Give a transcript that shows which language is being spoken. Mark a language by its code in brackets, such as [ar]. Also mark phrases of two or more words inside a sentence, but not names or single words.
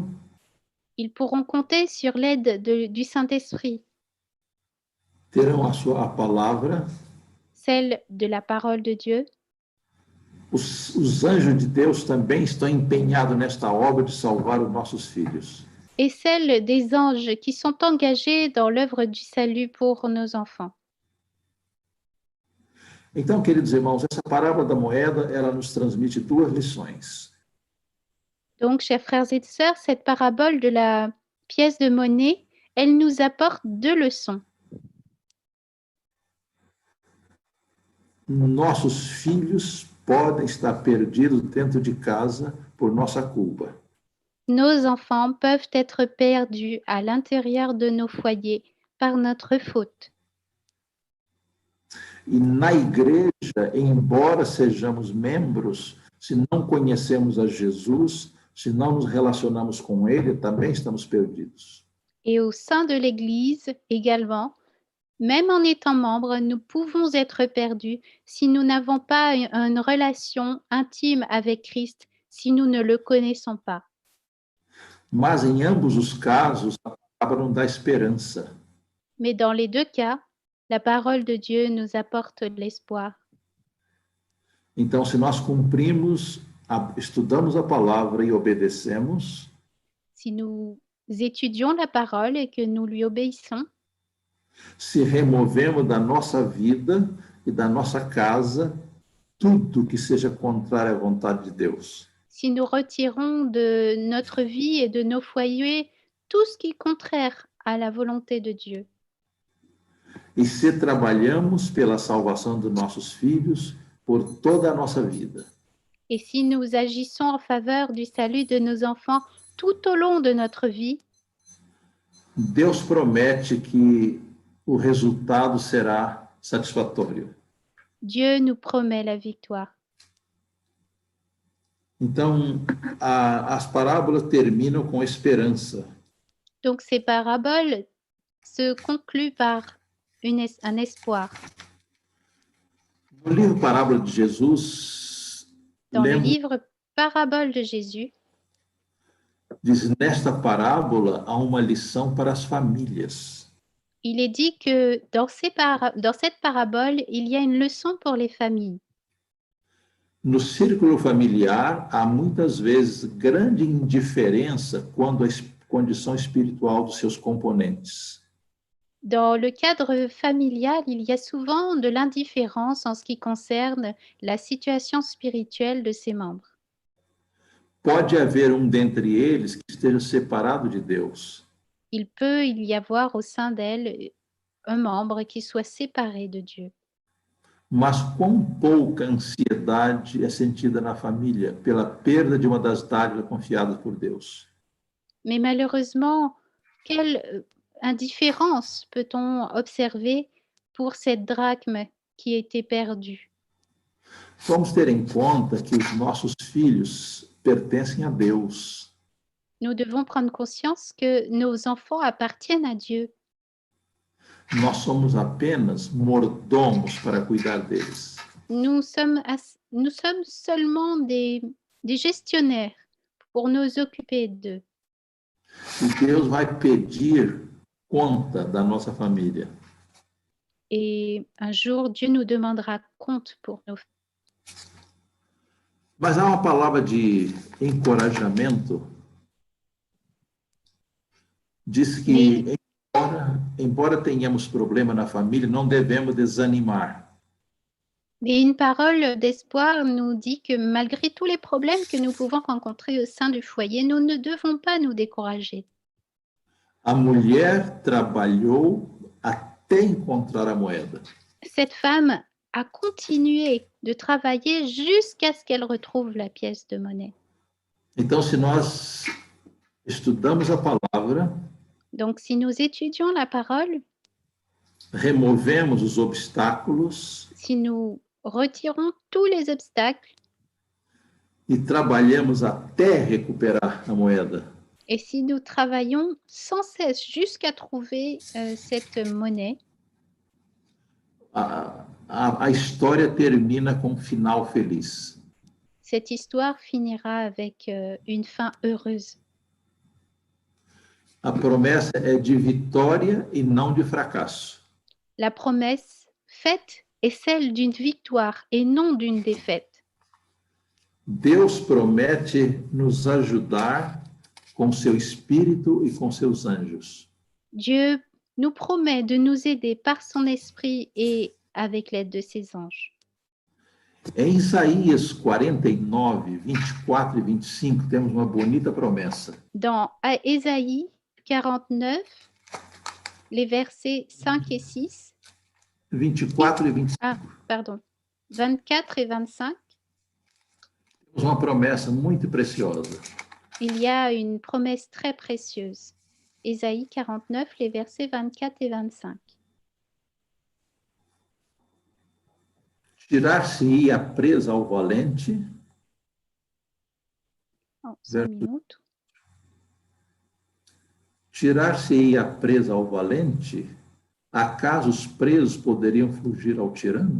[fr] Ils pourront compter sur l'aide du Saint-Esprit, [pt] terão a palavra, [fr] celle de la parole de Dieu. [pt] os anjos de Deus também estão empenhados nesta obra de salvar os nossos filhos. [fr] Et celle des anges qui sont engagés dans l'œuvre du salut pour nos enfants. [pt] Então, queridos irmãos, essa parábola da moeda, ela nos transmite duas lições. [fr] Donc, chers frères et sœurs, cette parabole de la pièce de monnaie, elle nous apporte deux leçons. [pt] Nossos filhos podem estar perdidos dentro de casa por nossa culpa. [fr] Nos enfants peuvent être perdus à l'intérieur de nos foyers par notre faute. [pt] E na igreja, embora sejamos membros, se não conhecemos a Jesus, se não nos relacionamos com Ele, também estamos perdidos. [fr] Et au sein de l'Église également, même en étant membres, nous pouvons être perdus si nous n'avons pas une relation intime avec Christ, si nous ne le connaissons pas. [pt] Mas em ambos os casos, a palavra nos dá esperança. [fr] Mais dans les deux cas, la parole de Dieu nous apporte l'espoir. [pt] Então, se nós cumprimos, estudamos a palavra e obedecemos, [fr] Si nous étudions la parole et que nous lui obéissons, [pt] se removemos da nossa vida e da nossa casa tudo que seja contrário à vontade de Deus. [fr] si nous retirons de notre vie et de nos foyers tout ce qui est contraire à la volonté de Dieu, [pt] E se trabalhamos pela salvação dos nossos filhos por toda a nossa vida. [fr] et si nous agissons en faveur du salut de nos enfants tout au long de notre vie, [pt] Deus promete que o resultado será satisfatório. [fr] Dieu nous promet la victoire. [pt] Então, as parábolas terminam com esperança. [fr] Donc ces paraboles se concluent par un espoir. [pt] No livro Parábola de Jesus, [fr] Dans le [pt] lemos, [fr] livre Parabole de Jésus, [pt] diz, nesta parábola há uma lição para as famílias. [fr] il est dit que dans cette parabole, il y a une leçon pour les familles. [pt] No círculo familiar, há muitas vezes grande indiferença quanto à condição espiritual dos seus componentes. [fr] Dans le cadre familial, il y a souvent de l'indifférence en ce qui concerne la situation spirituelle de ses membres. [pt] Pode haver dentre eles que esteja separado de Deus. [fr] Il peut y avoir au sein d'elle un membre qui soit séparé de Dieu. [pt] Mas quão pouca ansiedade é sentida na família pela perda de uma das dádivas confiadas por Deus. [fr] Mais malheureusement, quelle indifférence peut-on observer pour cette drachme qui a été perdue? [pt] Vamos ter em conta que os nossos filhos pertencem a Deus. [fr] Nous devons prendre conscience que nos enfants appartiennent à Dieu. [pt] nós somos apenas mordomos para cuidar deles. [fr] Nous sommes seulement des gestionnaires pour nous occuper d'eux. [pt] E Deus vai pedir conta da nossa família. [fr] Et un jour, Dieu nous demandera compte pour nos familles. [pt] Mas há uma palavra de encorajamento. Diz que, embora tenhamos problema na família, não devemos desanimar. [fr] Mais une parole d'espoir nous dit que malgré tous les problèmes que nous pouvons rencontrer au sein du foyer, nous ne devons pas nous décourager. [pt] A mulher trabalhou até encontrar a moeda. [fr] Cette femme a continué de travailler jusqu'à ce qu'elle retrouve la pièce de monnaie. [pt] Então, se nós estudamos a palavra, [fr] Donc, si nous étudions la parole, [pt] removemos os obstáculos [fr] si nous retirons tous les obstacles [pt] e trabalhamos até recuperar a moeda, [fr] et si nous travaillons sans cesse jusqu'à trouver cette monnaie, [pt] a história termina com um final feliz. [fr] cette histoire finira avec une fin heureuse. [pt] A promessa é de vitória e não de fracasso. [fr] La promesse faite est celle d'une victoire et non d'une défaite. [pt] Deus promete nos ajudar com seu espírito e com seus anjos. [fr] Dieu nous promet de nous aider par son esprit et avec l'aide de ses anges. [pt] Em Isaías 49, 24 e 25, temos uma bonita promessa. [fr] Dans Ésaïe 49, les versets 5 et 6, [pt] 24 e 25. [fr] 24 et 25, [pt] Temos uma promessa muito preciosa. [fr] il y a une promesse très précieuse. Ésaïe 49, les versets 24 et 25. [pt] Tirar-se-ia presa ao valente. Tirar-se-ia presa ao valente? Acaso os presos poderiam fugir ao tirano?